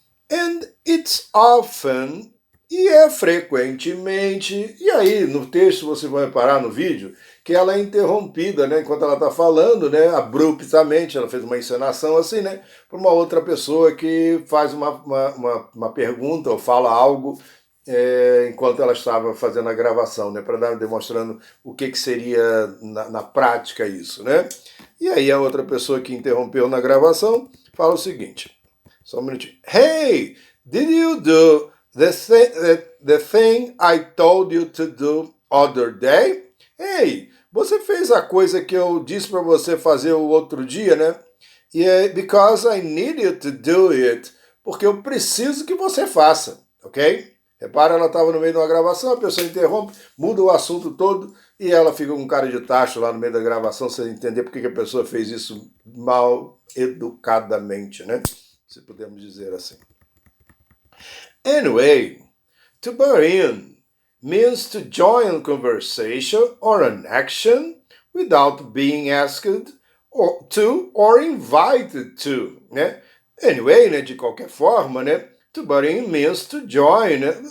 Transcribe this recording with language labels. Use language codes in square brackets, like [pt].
[en] And it's often, [pt] e é frequentemente, e aí no texto você vai reparar no vídeo que ela é interrompida, né, enquanto ela está falando, né, abruptamente, ela fez uma encenação assim, né, para uma outra pessoa que faz uma pergunta ou fala algo enquanto ela estava fazendo a gravação, né, para demonstrando o que seria na prática isso, né. E aí a outra pessoa que interrompeu na gravação fala o seguinte. Só um minutinho. [en] Hey, did you do the thing I told you to do other day? [pt] Hey, você fez a coisa que eu disse para você fazer o outro dia, né? [en] Yeah, because I need you to do it. [pt] Porque eu preciso que você faça, ok? Repara, ela estava no meio de uma gravação, a pessoa interrompe, muda o assunto todo e ela fica com um cara de tacho lá no meio da gravação sem entender por que a pessoa fez isso mal educadamente, né? Se podemos dizer assim. [en] Anyway, to butt in means to join a conversation or an action without being asked or invited to, né? Anyway, né, [pt] de qualquer forma, [en] né? To butt in means to join, né?